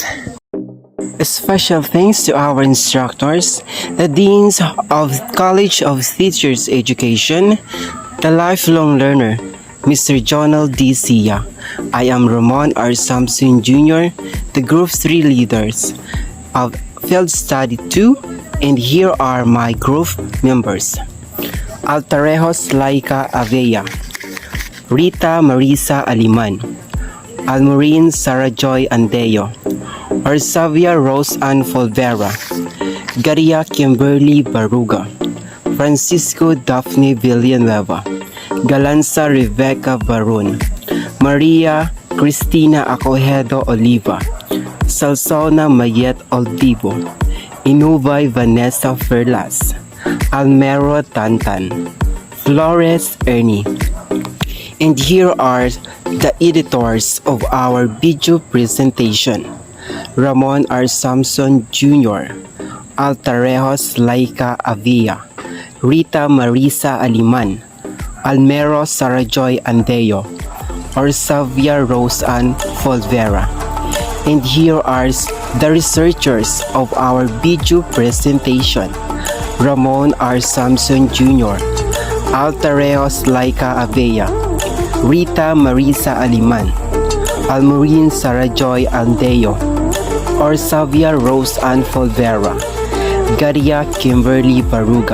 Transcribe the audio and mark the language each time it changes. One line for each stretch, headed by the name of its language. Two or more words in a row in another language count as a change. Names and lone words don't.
English: A special thanks to our instructors, the Deans of College of Teachers Education, the lifelong learner, Mr. Jonald D. Sia. I am Ramon R. Samson Jr., the Group 3 leaders of Field Study 2, and here are my group members. Altarejos Laika Avella, Rita Marisa Aliman, Almorin Sarah Joy Andeo, Orsavia Rose Ann Folvera, Garia Kimberly Baruga, Francisco Daphne Villanueva, Galanza Rebecca Barun, Maria Cristina Acohedo Oliva, Salsona Mayet Oldivo, Inuvay Vanessa Ferlas, Almero Tantan, Flores Ernie. And here are the editors of our video presentation: Ramon R. Samson Jr., Altarejos Laika Avilla, Rita Marisa Aliman, Almero Sarajoy Andeo, Orsavia Rose Ann Folvera. And here are the researchers of our video presentation. Ramon R. Samson Jr., Altareos Laika Avea, Rita Marisa Aliman, Almorin Sarajoy Aldeo, Orsavia Rose Ann Folvera, Garia Kimberly Baruga.